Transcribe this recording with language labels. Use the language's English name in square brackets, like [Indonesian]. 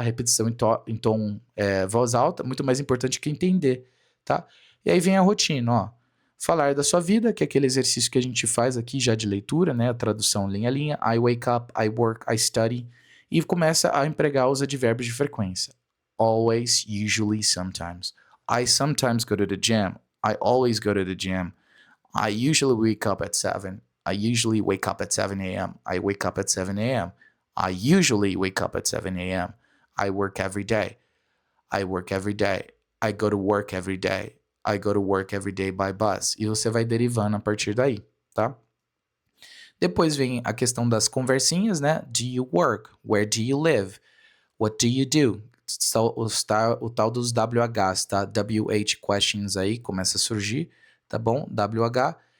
[Portuguese] Repetição em tom voz alta, muito mais importante que entender, tá? E aí vem a rotina, ó. Falar da sua vida, que é aquele exercício que a gente faz aqui já de leitura, né? A tradução linha a linha. [English] I wake up, I work, I study. [Portuguese] E começa a empregar os advérbios de frequência. [English] Always, usually, sometimes. I sometimes go to the gym. I always go to the gym. I usually wake up at 7. I usually wake up at 7 a.m. I wake up at 7 a.m. I usually wake up at 7 a.m. I work every day. I work every day. I go to work every day. I go to work every day by bus. [Portuguese] E você vai derivando a partir daí, tá? Depois vem a questão das conversinhas, né? [English] Do you work? Where do you live? What do you do? [Portuguese] O tal dos WHs, tá? WH questions aí começa a surgir, tá bom? WH.